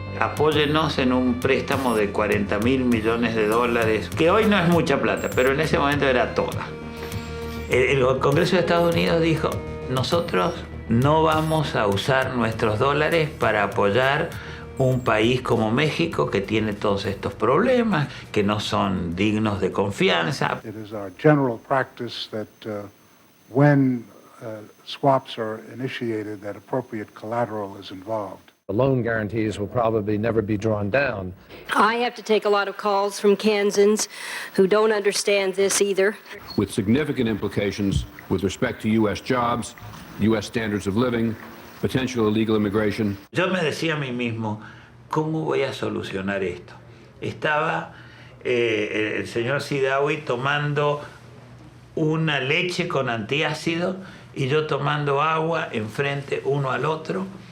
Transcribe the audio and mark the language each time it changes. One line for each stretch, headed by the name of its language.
Spanish: Apóyennos en un préstamo de 40,000 millones de dólares, que hoy no es mucha plata, pero en ese momento era toda. El Congreso de Estados Unidos dijo, nosotros no vamos a usar nuestros dólares para apoyar un país como México que tiene todos estos problemas, que no son dignos de confianza.
English: It is our general practice that when swaps are initiated, that appropriate collateral is involved. The loan guarantees will probably never be drawn down. I have to take a lot of calls from Kansans who don't understand this either. With significant implications with respect to U.S. jobs, U.S. standards of living, potential illegal immigration.
Spanish: Yo me decía a mí mismo, ¿cómo voy a solucionar esto? Estaba el señor Sidawi tomando una leche con antiácido y yo tomando agua enfrente uno al otro.